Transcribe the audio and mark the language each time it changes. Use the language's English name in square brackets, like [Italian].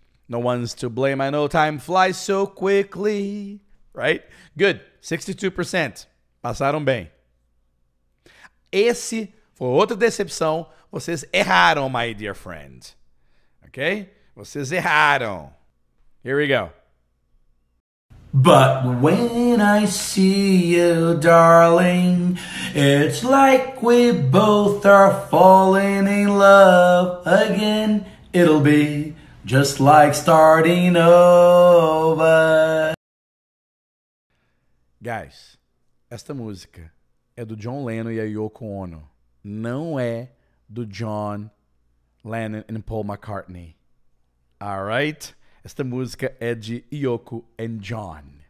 [English] No one's to blame, I know time flies so quickly. Right? Good. [Portuguese] 62%. Passaram bem. Esse foi outra decepção. Vocês erraram, [English] my dear friend. [Portuguese] Ok? Vocês erraram. [English] Here we go. But when I see you, darling, it's like we both are falling in love again. It'll be just like starting over. Guys, [Portuguese] esta música é do John Lennon e a Yoko Ono. Não é do John Lennon e Paul McCartney. Alright? Esta música é de Yoko and John.